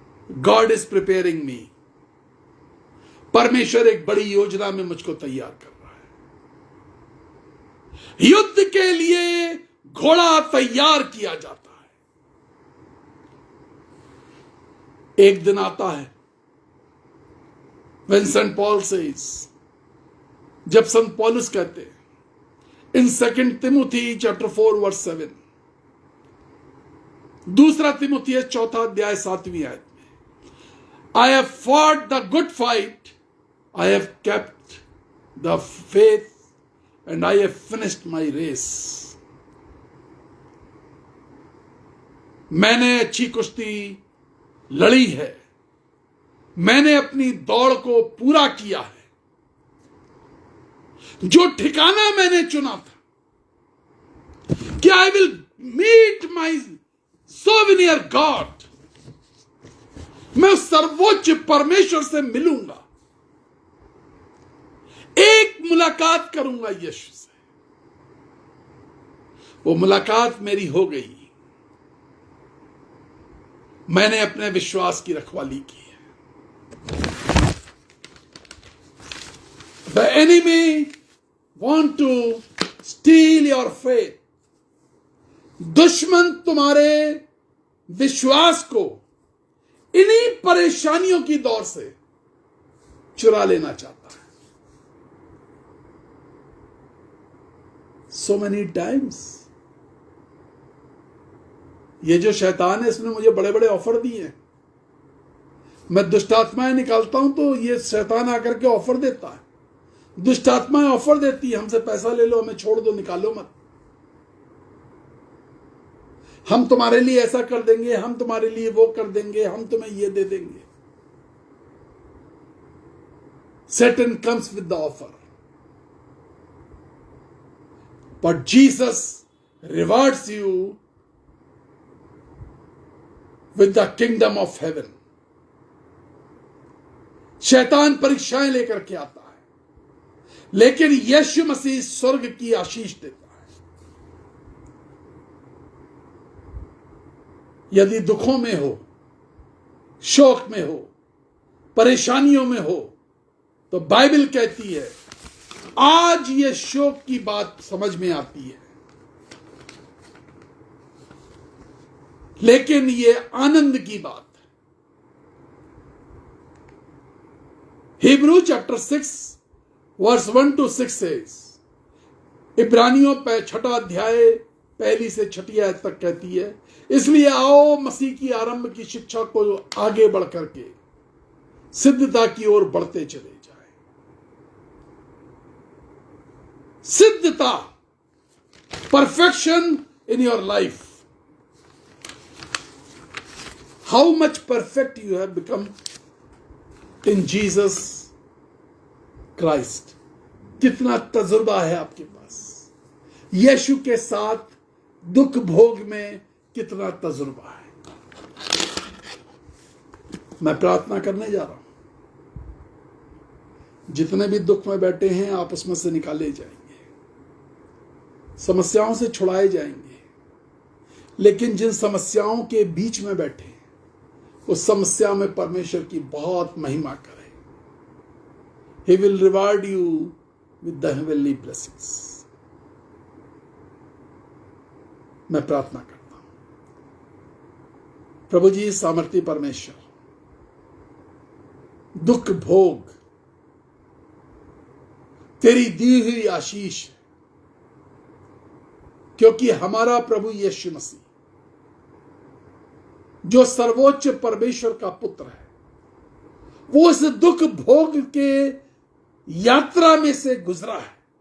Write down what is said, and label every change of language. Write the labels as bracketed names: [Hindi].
[English] God is preparing me. [Hindi] परमेश्वर एक बड़ी योजना में मुझको तैयार कर रहा है। युद्ध के लिए घोड़ा तैयार किया जाता है। एक दिन आता है, [English] when St. Paul says, [Hindi] जब संत पौलुस कहते हैं इन 2 तिमुथी चैप्टर 4 वर्स 7, दूसरा तिमुथी 4 अध्याय 7वीं आयत में, [English] I have fought the good fight, I have kept the faith, and I have finished my race. [Hindi] मैंने अच्छी कुश्ती लड़ी है, मैंने अपनी दौड़ को पूरा किया है। जो ठिकाना मैंने चुना था कि [English] I will meet my souvenir God, [Hindi] मैं सर्वोच्च परमेश्वर से मिलूंगा, एक मुलाकात करूंगा यीशु से। वो मुलाकात मेरी हो गई। मैंने अपने विश्वास की रखवाली की है। [English] The enemy want to steal your faith. [Hindi] दुश्मन तुम्हारे विश्वास को इन्हीं परेशानियों की दौर से चुरा लेना चाहता है। [English] So many times [Hindi] ये जो शैतान है, इसने मुझे बड़े बड़े ऑफर दिए हैं। मैं दुष्ट आत्माएं निकालता हूं तो ये शैतान आकर के ऑफर देता है। दुष्ट आत्माएं ऑफर देती है, हमसे पैसा ले लो, हमें छोड़ दो, निकालो मत, हम तुम्हारे लिए ऐसा कर देंगे, हम तुम्हारे लिए वो कर देंगे, हम तुम्हें ये दे देंगे। [English] Satan comes with the offer, but Jesus rewards you with the kingdom of heaven. [Hindi] शैतान परीक्षाएं लेकर के आता है, लेकिन यीशु मसीह स्वर्ग की आशीष देता है। यदि दुखों में हो, शोक में हो, परेशानियों में हो, तो बाइबल कहती है आज ये शोक की बात समझ में आती है, लेकिन ये आनंद की बात है। [English] Hebrew chapter 6 verse 1 to 6 says, [Hindi] इब्रानियों पे 6 अध्याय 1 से 6 आयत तक कहती है, इसलिए आओ मसीह की आरंभ की शिक्षा को आगे बढ़ करके सिद्धता की ओर बढ़ते चले। [English] सिद्धता, perfection in your life. How much perfect you have become in Jesus Christ. [Hindi] कितना तजुर्बा है आपके पास, यीशु के साथ दुख भोग में कितना तजुर्बा है। मैं प्रार्थना करने जा रहा हूं, जितने भी दुख में बैठे हैं आप उसमें से निकाले जाएंगे, समस्याओं से छुड़ाए जाएंगे। लेकिन जिन समस्याओं के बीच में बैठे उस समस्या में परमेश्वर की बहुत महिमा करें। [English] He will reward you with the heavenly blessings. [Hindi] मैं प्रार्थना करता हूं, प्रभु जी सामर्थी परमेश्वर, दुख भोग तेरी दी हुई आशीष है, क्योंकि हमारा प्रभु यीशु मसीह जो सर्वोच्च परमेश्वर का पुत्र है, वो इस दुख भोग के यात्रा में से गुजरा है।